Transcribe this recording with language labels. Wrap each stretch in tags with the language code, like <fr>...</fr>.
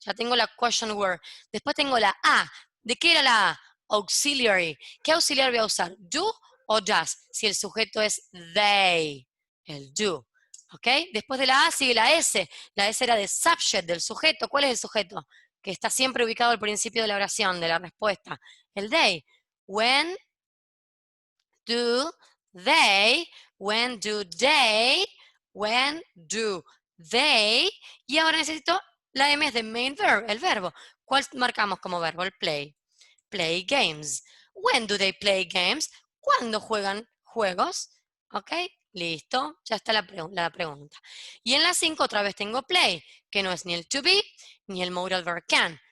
<es>Ya tengo la question word. Después tengo la A. ¿De qué era la A? Auxiliary. ¿Qué auxiliar voy a usar? ¿Do o does? Si el sujeto es they. El do. ¿Ok? Después de la A sigue la S. La S era de subject, del sujeto. ¿Cuál es el sujeto? Que está siempre ubicado al principio de la oración, de la respuesta. El they.</es> <en>When do they, when do they, when do they.</en> <es>Y ahora necesito la M es de main verb, el verbo. ¿Cuál marcamos como verbo?</es> <en>El play. Play games. When do they play games?</en> <es>¿Cuándo juegan juegos? ¿Ok? Listo, ya está la pregunta. Y en la 5 otra vez tengo play, que no es ni el to be ni el modal verb can.</es>